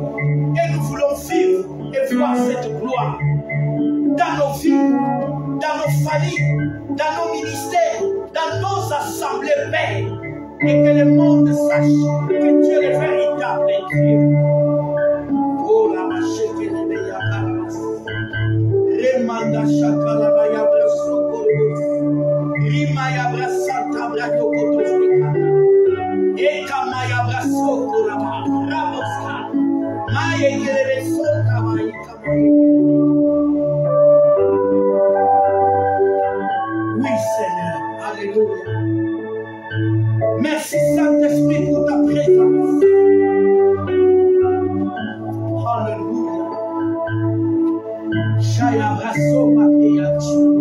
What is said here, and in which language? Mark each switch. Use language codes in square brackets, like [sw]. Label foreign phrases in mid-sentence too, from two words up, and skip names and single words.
[fr] Et nous voulons vivre et voir cette gloire dans nos vies, dans nos familles, dans nos ministères, dans nos assemblées, Père. Et que le monde sache que tu es le véritable Dieu. Oh la mache que les meilleurs Remanda Shakala Bayabra Sokoros Rimaya Brasanta Bradokotovika Eka Maya Brasokora Raboska Maya Kelebe Soka Maika. Oui, Seigneur, alléluia. Merci Saint-Esprit pour ta présence. Alléluia. Shaya Brasso Makiyachi.